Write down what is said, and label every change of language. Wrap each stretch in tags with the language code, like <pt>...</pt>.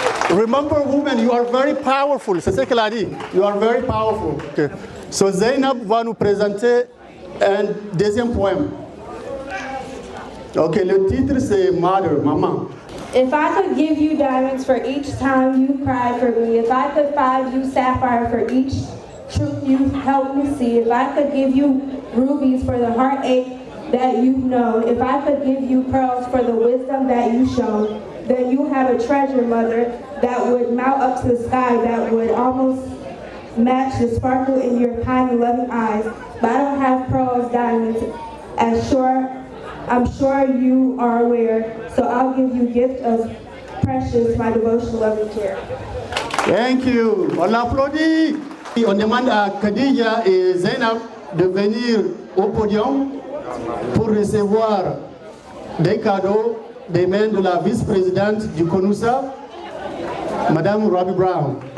<en>Remember, woman, you are very powerful.</en> <fr>C'est ce qu'elle a dit.</fr> <en>You are very powerful. Okay.</en> <fr>So Zainab va nous présenter un deuxième poème. Ok, le titre c'est Mother, maman.</fr> <en>If I could give you diamonds for each time you cried for me, if I could find you sapphire for each truth you helped me see, if I could give you rubies for the heartache that you've known, if I could give you pearls for the wisdom that you've shown, then you have a treasure, mother, that would mount up to the sky, that would almost match the sparkle in your kind and loving eyes. But I don't have pearls, diamonds, I'm sure you are aware, so I'll give you gift of precious, my devotion, love and care. Thank you.</en> <fr>On l'applaudit. On demande à Khadija et Zainab de venir au podium pour recevoir des cadeaux des mains de la vice-présidente du CONUSA, Madame Robbie Brown.</fr>